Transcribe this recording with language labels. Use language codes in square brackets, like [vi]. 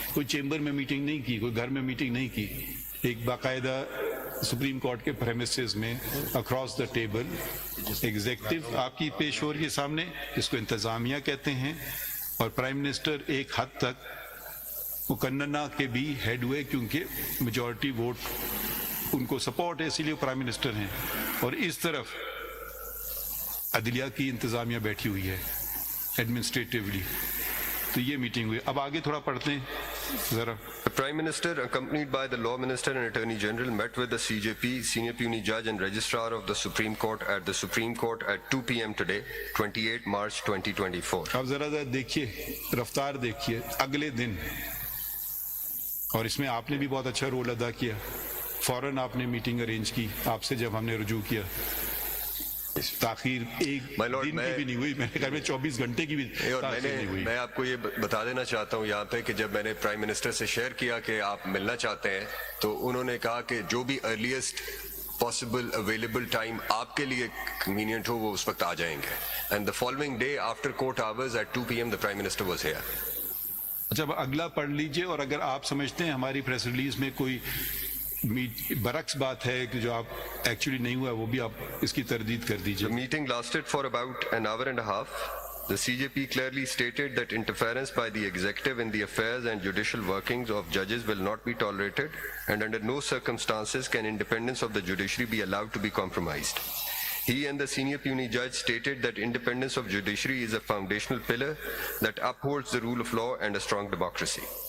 [ur] کوئی چیمبر میں میٹنگ نہیں کی, کوئی گھر میں میٹنگ نہیں کی, ایک باقاعدہ سپریم کورٹ کے پریمیسز میں [en] across the table [ur] ایگزیکٹو آپ کی پیش ہو رہی ہے سامنے, جس کو انتظامیہ کہتے ہیں, اور پرائم منسٹر ایک حد تک مقننہ کے بھی ہیڈ ہوئے, کیونکہ میجورٹی ووٹ ان کو سپورٹ ہے, اسی لیے پرائم منسٹر ہیں. اور اس طرف عدلیہ کی انتظامیہ بیٹھی ہوئی ہے ایڈمنسٹریٹیولی. تو یہ میٹنگ ہوئی. اب آگے تھوڑا پڑھتے ہیں ذرا. [en] The Prime Minister, accompanied by the Law Minister and Attorney General, met with the CJP, Senior Puisne Judge and Registrar of the Supreme Court at the Supreme Court at 2 p.m. today, 28 March 2024. [ur] اب ذرا دیکھیے, رفتار دیکھیے. اگلے دن, اور اس میں آپ نے بھی بہت اچھا رول ادا کیا, فوراً آپ نے میٹنگ ارینج کی آپ سے جب ہم نے رجوع کیا. تاخیر ایک دن کی بھی نہیں ہوئی, میرے خیال میں 24 گھنٹے کی بھی تاخیر نہیں ہوئی. میں آپ کو یہ بتا دینا چاہتا ہوں یہاں پہ کہ جب میں نے پرائم منسٹر سے شیئر کیا کہ آپ ملنا چاہتے ہیں, تو انہوں نے کہا کہ جو بھی [en] earliest possible available time [ur] آپ کے لیے کنوینئنٹ ہو وہ اس وقت آ جائیں گے. [en] And the following day after court hours at 2 p.m. the Prime Minister was here. [ur] اچھا اب اگلا پڑھ لیجئے، اور اگر آپ سمجھتے ہیں ہماری پریس ریلیز میں کوئی برعکس بات ہے کہ جو آپ ایکچولی نہیں ہوا، وہ بھی آپ اس کی تردید کر دیجئے. [en] The meeting lasted for about an hour and a half. The CJP clearly stated that interference by the executive in the affairs and judicial workings of judges will not be tolerated, and under no circumstances can independence of the judiciary be allowed to be compromised. He and the senior puisne judge stated that independence of judiciary is a foundational pillar that upholds the rule of law and a strong democracy.